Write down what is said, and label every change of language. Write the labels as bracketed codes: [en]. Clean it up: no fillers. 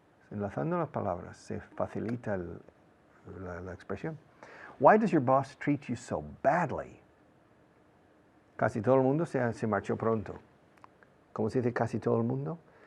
[es] Enlazando las palabras, se facilita la expresión. [en] Why does your boss treat you so badly? [es] Casi todo el mundo se marchó pronto. ¿Cómo se dice casi todo el mundo?